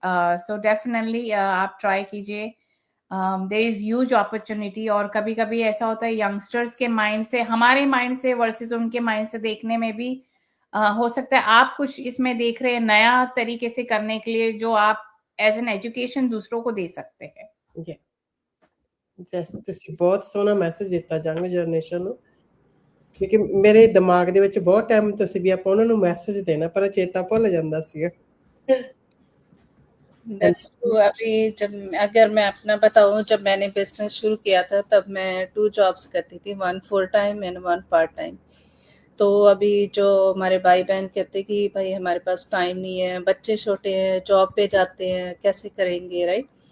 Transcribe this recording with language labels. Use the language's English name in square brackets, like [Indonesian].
[Hindi] So definitely आप try कीजिए। [English] There is huge opportunity. [Hindi] और कभी कभी ऐसा होता है यंगस्टर्स के माइंड से, हमारे माइंड से वर्सेस उनके माइंड से देखने में भी हो सकता है आप कुछ इसमें देख रहे हैं नया तरीके से करने के लिए, जो आप एज एन एजुकेशन दूसरों को दे सकते हैं। [Punjabi] ਜੈਸ ਤੁਸੀਂ ਬਹੁਤ ਸੋਹਣਾ ਮੈਸੇਜ ਦਿੱਤਾ ਯੰਗ ਜਨਰੇਸ਼ਨ ਨੂੰ, ਕਿਉਂਕਿ ਮੇਰੇ ਦਿਮਾਗ ਦੇ ਵਿੱਚ ਬਹੁਤ ਟਾਈਮ ਤੋਂ ਸੀ ਵੀ ਆਪਾਂ ਉਹਨਾਂ ਨੂੰ ਮੈਸੇਜ ਦੇਣਾ, ਪਰ ਚੇਤਾ ਭੁੱਲ ਜਾਂਦਾ ਸੀਗਾ। [English] That's true. [Hindi] अभी जब अगर मैं अपना बताऊं, जब मैंने बिजनेस शुरू किया था तब मैं 2 जॉब्स करती थी, 1 full time and 1 part time. तो अभी जो हमारे भाई बहन कहते कि भाई हमारे पास टाइम नहीं है, बच्चे छोटे हैं, जॉब पे जाते हैं, कैसे करेंगे, राइट?